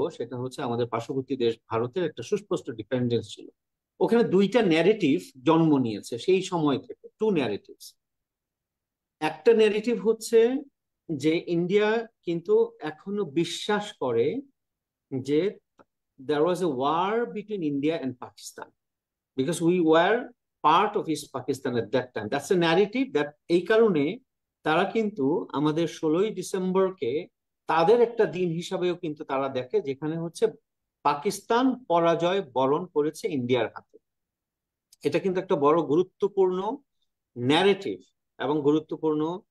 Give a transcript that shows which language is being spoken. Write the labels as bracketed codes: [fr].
[bn] সেটা আমাদের পার্শ্ববর্তী দেশ ভারতের একটা সুস্পষ্ট ডিপেন্ডেন্স ছিল। ওখানে দুইটা ন্যারেটিভ জন্ম নিয়েছে সেই সময় থেকে, [en] To narratives. [bn] একটা ন্যারেটিভ যে ইন্ডিয়া কিন্তু এখনো বিশ্বাস করে যে [en] there was a war between India and Pakistan because we were part of East Pakistan at that time. That's a narrative that [bn] এই কারণে তারা কিন্তু আমাদের 16ই ডিসেম্বরকে তাদের একটা দিন হিসাবেও কিন্তু তারা দেখে, যেখানে পাকিস্তান পরাজয় বরণ করেছে ইন্ডিয়ার হাতে। এটা কিন্তু একটা বড় গুরুত্বপূর্ণ ন্যারেটিভ এবং গুরুত্বপূর্ণ